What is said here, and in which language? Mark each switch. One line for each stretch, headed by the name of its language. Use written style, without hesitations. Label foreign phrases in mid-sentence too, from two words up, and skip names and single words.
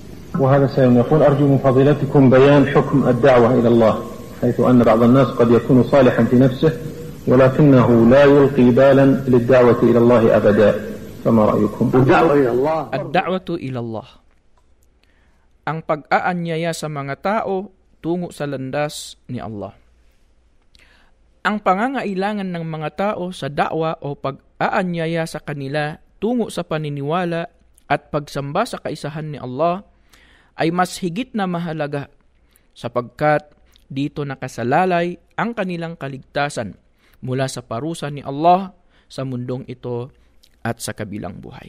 Arabic: وهذا سائل يقول أرجو من فضيلتكم بيان حكم الدعوة إلى الله، حيث أن بعض الناس قد يكون صالحا في نفسه ولكنه لا يلقي بالا للدعوة إلى الله أبدا، فما رأيكم؟ الدعوة إلى الله,
Filipino: ang pag-aanyaya sa mga tao tungo sa landas ni Allah. Ang pangangailangan ng mga tao sa da'wa o pag-aanyaya sa kanila tungo sa paniniwala at pagsamba sa kaisahan ni Allah ay mas higit na mahalaga sapagkat dito nakasalalay ang kanilang kaligtasan mula sa parusa ni Allah sa mundong ito at sa kabilang buhay.